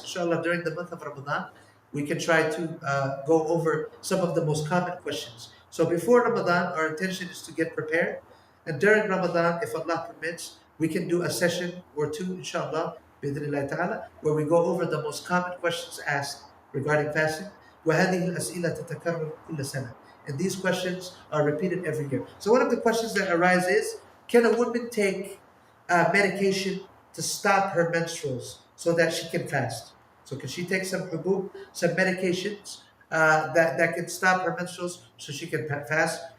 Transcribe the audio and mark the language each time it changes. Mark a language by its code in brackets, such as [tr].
[en] Inshallah, during the month of Ramadan, we can try to go over some of the most common questions. So before Ramadan, our intention is to get prepared. And during Ramadan, if Allah permits, we can do a session or two, inshallah, bidhnillah ta'ala, where we go over the most common questions asked regarding fasting. [ar] وهذه الأسئلة تتكرر كل سنة. [en] And these questions are repeated every year. So one of the questions that arise is, can a woman take medication to stop her menstruals so that she can fast? So can she take some hubub, some medications that can stop her menstruals so she can fast?